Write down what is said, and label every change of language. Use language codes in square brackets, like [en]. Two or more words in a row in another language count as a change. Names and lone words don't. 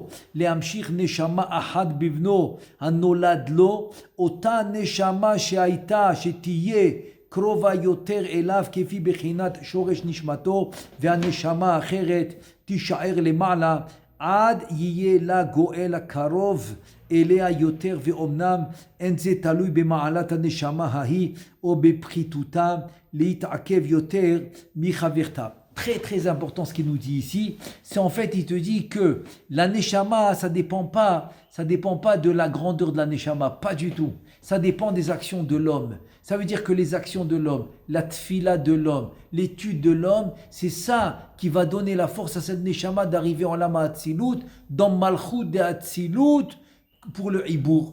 [he] להמשיך נשמה אחת בבנו הנולד לו, אותה נשמה שתהיה קרובה יותר אליו כפי בחינת שורש נשמתו, והנשמה האחרת תישאר למעלה עד יהיה לה גואל הקרוב אליה יותר, ואומנם אין זה תלוי במעלת הנשמה ההיא או בפחיתותה להתעכב יותר מחברתה. [fr] Très très important ce qu'il nous dit ici, c'est en fait il te dit que la neshama ça dépend pas de la grandeur de la neshama, pas du tout. Ça dépend des actions de l'homme. Ça veut dire que les actions de l'homme, la tfila de l'homme, l'étude de l'homme, c'est ça qui va donner la force à cette neshama d'arriver en [he] עולם אצילות, [fr] dans malchut de atzilut pour le hibour.